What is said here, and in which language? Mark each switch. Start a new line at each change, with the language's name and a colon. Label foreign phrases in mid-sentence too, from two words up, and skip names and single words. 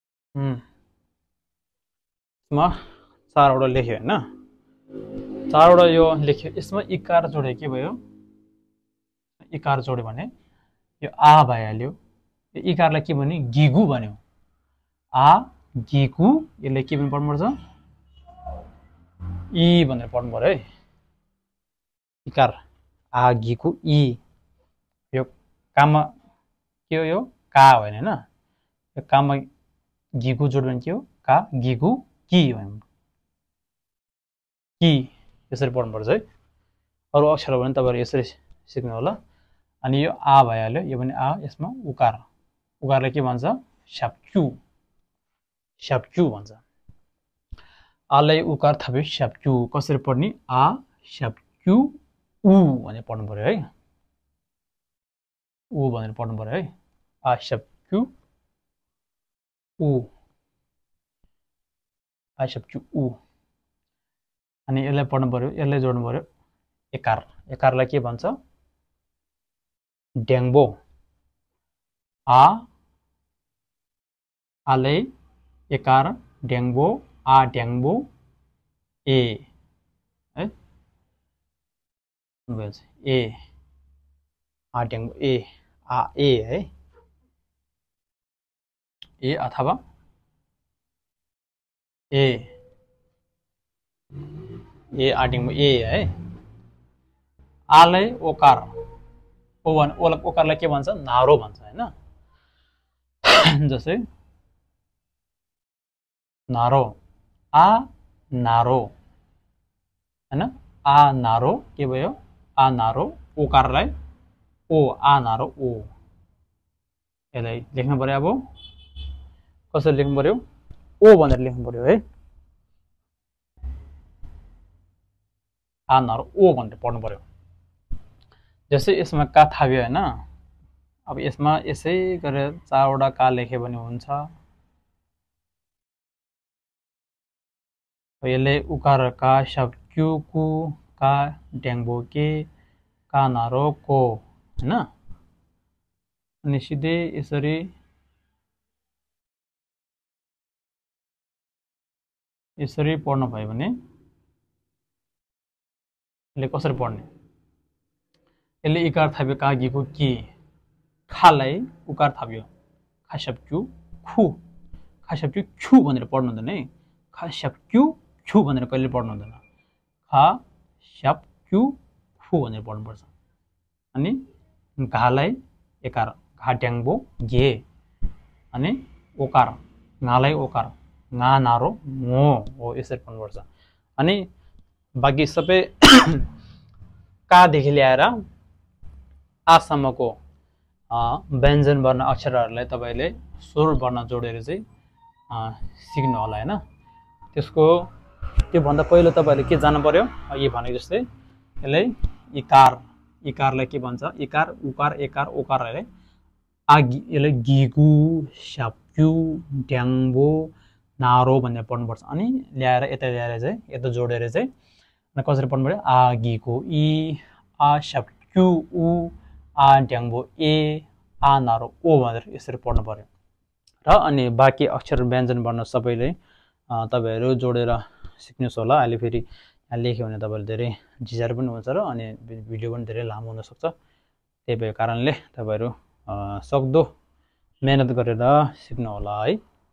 Nepali: यसमा 4वटा लेख्यो हैन 4वटा यो लेख्यो यसमा इकार जोड्यो के भयो इकार जोड्यो भने यो आ भइहाल्यो यो इकारलाई के भन्यो गिगु भन्यो आ गिगु यसले के पनि पढ्नुपर्छ इ भनेर पढ्नु पर्यो है इकार आ गिगु इ यो काममा के हो यो का होइन हैन यो काममा गिगु जोड्यो भने के हो का गिगु कि भन्यो कि यसरी पढ्नुपर्छ है अरु अक्षर भने तपाईहरु यसरी सिक्नु होला अनि यो आ भइहाल्यो यो पनि आ यसमा उकार उकारलाई के भन्छ स्याप्चु स्याप्चु भन्छ आलाई उकार थप्यो स्याप्चु कसरी पढ्ने आ स्याप्चु उ भनेर पढ्नु पर्यो है उ भनेर पढ्नु पर्यो है आ स्याप्चु उ आ स्याप्चु उ अनि यसलाई पढ्नु पर्यो यसलाई जोड्नु पर्यो एकार एकारलाई के भन्छ ड्याङ्बो आ आले एकार ड्याङ्बो आ ड्याङ्बो ए है ए आ ड्याङ्बो ए आ ए है ए अथवा ए ए आ ड्याङ्बो ए है आलाई ओकार ओ भन ओकारलाई के भन्छ नारो भन्छ हैन जस्तै नारो आ नारो हैन आ नारो के भयो आ नारो ओकारलाई ओ आ नारो ओ यसलाई लेख्नु पर्यो अब कसरी लेख्नु पर्यो ओ भनेर लेख्नु पर्यो है आ नारो ओ भनेर पढ्नु पर्यो जस्तै यसमा का थाब्यो हैन अब यसमा यसै गरेर 4वटा का लेख्यो भने हुन्छ यसले उकार का स्याप्चु कु का ड्याङ्बो के का नारो को हैन अनि सिधै यसरी पढ्नु भयो भने यसले कसरी पढ्ने यसले इकार थाप्यो का गिगु कि खालाई उकार थाप्यो खास्याप्चु खु खास्याप्चु छु भनेर पढ्नु हुँदैन है खास्याप्चु छु भनेर कहिले पढ्नु हुँदैन खास्याप्चु खु भनेर पढ्नुपर्छ अनि घालाई एकार घा ड्याङ्बो गे अनि ओकार नालाई ओकार ना नारो मो हो यसरी पढ्नुपर्छ अनि बाँकी सबै कादेखि ल्याएर आसम्मको व्यञ्जन वर्ण अक्षरहरूलाई तपाईले स्वर वर्ण जोडेर चाहिँ सिक्नु होला हैन त्यसको त्यो भन्दा पहिलो तपाईले के जान्नु पर्यो अघि भनेको जस्तै यसलाई इकार इकारलाई के भन्छ इकार उकार एकार ओकारलाई यसलाई गिगु स्याप्चु ड्याङ्बो नारो भनेर पढ्नुपर्छ अनि ल्याएर यता ल्याएर चाहिँ यता जोडेर चाहिँ कसरी पढ्नु पर्यो आ गिगु इ आ स्याप्चु उ आ ड्याङ्बो ए आ नारो ओ भनेर यसरी पढ्नु पर्यो र अनि बाँकी अक्षर व्यञ्जन वर्ण सबैले तपाईहरु जोडेर सिक्नुस् होला अहिले फेरि यहाँ लेख्यो भने तपाईहरु धेरै झिझार पनि हुन्छ र अनि भिडियो पनि धेरै लामो हुन सक्छ त्यही भएको कारणले तपाईहरु सक्दो मेहनत गरेर सिक्नु होला है।